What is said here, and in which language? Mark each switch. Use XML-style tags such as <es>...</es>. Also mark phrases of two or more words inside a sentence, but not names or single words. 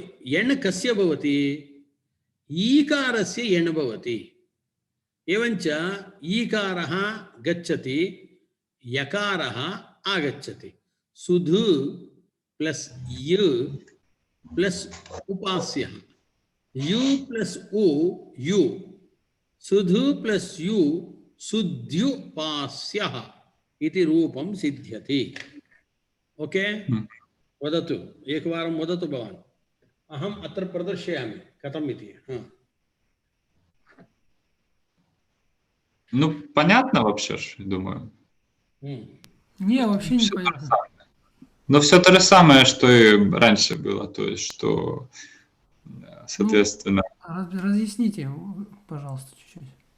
<sa>यण् कस्य भवति? ईकारस्य यण् भवति. एवञ्च ईकारः गच्छति, यकारः आगच्छति. सुध प्लस य प्लस उपास्यः, यु प्लस उ यु, सुध प्लस यु सुद्युपास्यः इति रूपं सिद्ध्यति. ओके, वदतु, एकवारं वदतु भवान्. अहम् अत्र प्रदर्शयामि कथम् इति.</sa> <ru>Ну, понятно вообще, думаю. Не, вообще не понятно. Но все то же самое, что и раньше было, то есть, что, соответственно... Разъясните, пожалуйста, чуть-чуть.</ru>